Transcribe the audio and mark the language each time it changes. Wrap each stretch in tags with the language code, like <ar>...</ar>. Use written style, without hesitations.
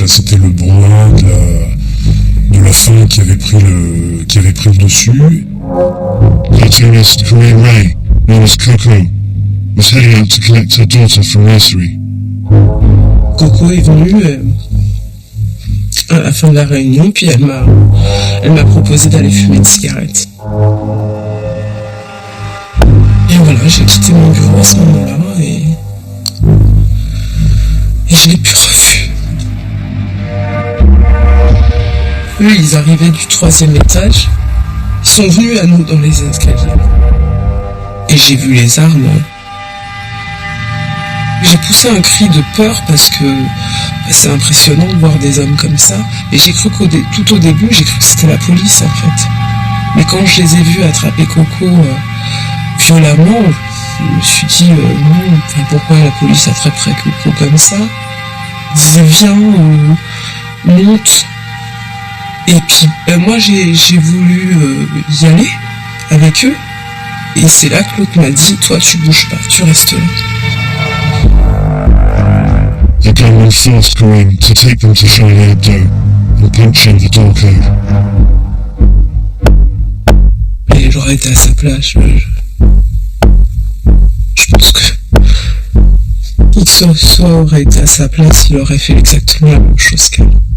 <fr>Là c'était le brouhaha de la faim qui avait pris le dessus.</fr> <en>Cartoonist Corinne Ray, known as Coco, was heading out to collect her daughter from nursery.</en> <fr>Coco est venue à la fin de la réunion, puis elle m'a proposé d'aller fumer une cigarette. Et voilà, j'ai quitté mon bureau à ce moment-là et je l'ai plus revu. Eux, ils arrivaient du 3e étage, ils sont venus à nous dans les escaliers. Et j'ai vu les armes. J'ai poussé un cri de peur parce que c'est impressionnant de voir des hommes comme ça. Et j'ai cru tout au début, j'ai cru que c'était la police en fait. Mais quand je les ai vus attraper Coco violemment, je me suis dit non, pourquoi la police attraperait Coco comme ça? Ils disaient viens, monte. Et puis moi j'ai voulu y aller avec eux. Et c'est là que l'autre m'a dit toi tu bouges pas, tu restes là.</fr> <en>The gunman forced Corinne to take them to Charlie Hebdo and punch in the door code.</en> <fr>Et j'aurais été à sa place, je pense que qui que ce soit aurait été à sa place, il aurait fait exactement la même chose qu'elle.</fr>